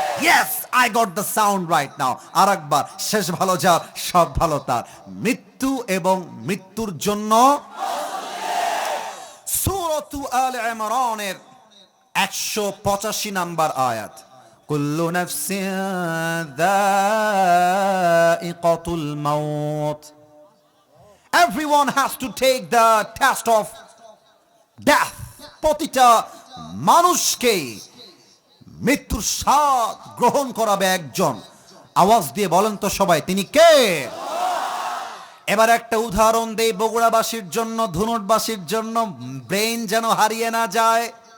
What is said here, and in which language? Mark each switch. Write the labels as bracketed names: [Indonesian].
[English] Yes, I got the sound right now. [Bangla] আরেকবার, শেষ ভালো যার সব ভালো তার। মৃত্যু এবং মৃত্যুর জন্য সূরাতু আলে ইমরানের 185 নাম্বার আয়াত, [Arabic] কুল্লু নাফসিন যায়িকাতুল মাউত। [English] Everyone has to take the test of death. [Bangla] প্রতিটা মানুষকে মৃত্যুর স্বাদ গ্রহণ করাবে একজন। আওয়াজ দিয়ে বলেন তো সবাই, তিনি কে? এবার একটা উদাহরণ দেই বগুড়াবাসীর জন্য, ধুনটবাসীর জন্য, ব্রেন যেন হারিয়ে না যায়।